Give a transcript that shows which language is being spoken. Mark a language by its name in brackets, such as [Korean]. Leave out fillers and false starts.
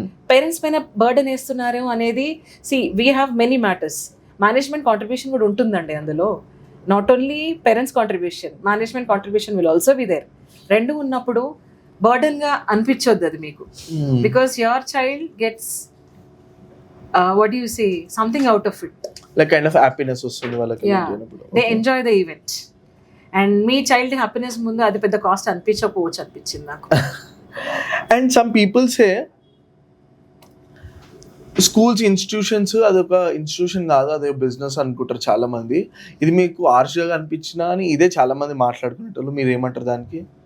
[Telugu] Parents పైన burden వేస్తున్నారు అనేది, [English] We have many matters. [Telugu] Management contribution కూడా ఉంటుందండి అందులో. [English] Not only parents contribution, management contribution will also be there. [Telugu] రెండు ఉన్నప్పుడు బర్డెన్గా అనిపించొద్దు అది మీకు, [English] because your child gets what do you say, something out of it, like kind of happiness [Telugu] వస్తుంది వాళ్ళకి. [English] they enjoy the event. [Telugu] And మీ child happiness ముందు అది పెద్ద cost అనిపించకపోవచ్చు అనిపించింది నాకు. [English] and some people say schools institutions [Telugu] అదొక institution కాదు, అదే బిజినెస్ అనుకుంటారు చాలా మంది. ఇది మీకు ఆర్షగా అనిపించినా అని ఇదే చాలా మంది మాట్లాడుకునేటోళ్ళు, మీరు ఏమంటారు దానికి?